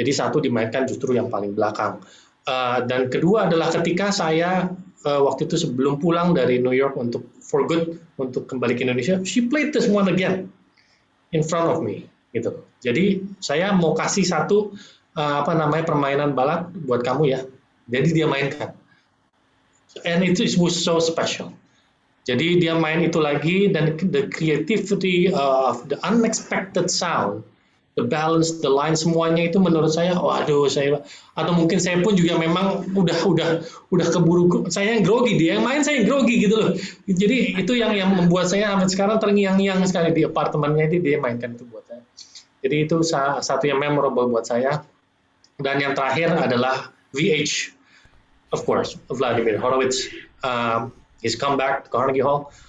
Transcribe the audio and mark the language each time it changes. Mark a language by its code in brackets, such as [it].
[id] Jadi 1 dimainkan justru yang paling belakang. Dan kedua adalah ketika saya waktu itu sebelum pulang dari New York [en] for good [id] untuk kembali ke Indonesia, [en] she played this one again in front of me, [id] gitu. Jadi saya mau kasih satu permainan balad buat kamu ya. Jadi dia mainkan, [en] and it was so special. [id] Jadi dia main itu lagi, dan [en] the creativity of the unexpected sound, the balance, the line, [id] semuanya itu menurut saya, atau mungkin saya pun juga memang udah keburu, saya yang grogi, dia yang main, saya yang grogi gitu loh. Jadi itu yang membuat saya sampai sekarang terngiang-ngiang sekali di apartemennya itu dia mainkan itu buat saya. Jadi itu satu yang memorable buat saya. Dan yang terakhir adalah VH. [en] Of course, Vladimir Horowitz, his comeback to Carnegie Hall.